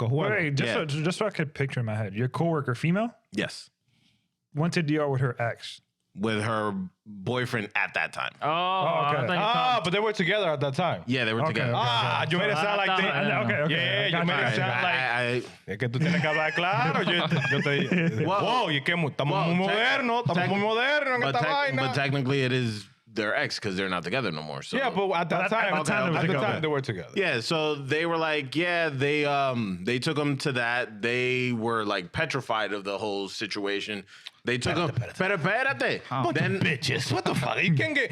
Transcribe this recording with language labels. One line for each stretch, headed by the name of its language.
English: Wait, just so I could picture in my head, your coworker, female, Yes. went to DR with her ex. With her boyfriend at that time. okay. I thought you thought- But they were together at that time. Yeah, they were together. You made it sound like they. Okay. Yeah, you made it sound like.
Spanish: Es que tú tienes que hablar claro. Yo te. Wow, y que estamos muy modernos. Estamos muy modernos en esta vaina.
English: But technically, it is their ex because they're not together no more. So. Yeah, but at that time, they were together. Yeah, so they were like, they took them to that. They were like petrified of the whole situation. They took them.
Spanish: Pero espérate.
English: Then bitches. What the fuck? You can't get